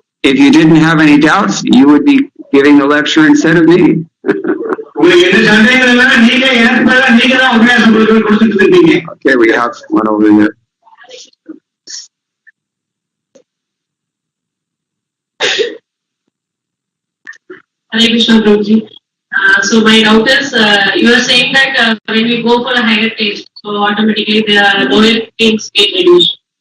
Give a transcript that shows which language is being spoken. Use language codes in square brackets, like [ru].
[en] If you didn't have any doubts, you would be giving the lecture instead of me. [ta] உங்களுக்கு எந்த சந்தேகம் இல்லைன்னா நீங்க எனக்கு பதிலா நீங்க தான் உபன்யாசம் கொடுத்துட்டு இருக்கீங்க. [en] Okay, we have one over there. Hare Krishna, Prabhuji. So my doubt is, you are saying that when we go for a higher taste, so automatically the lower things get reduced.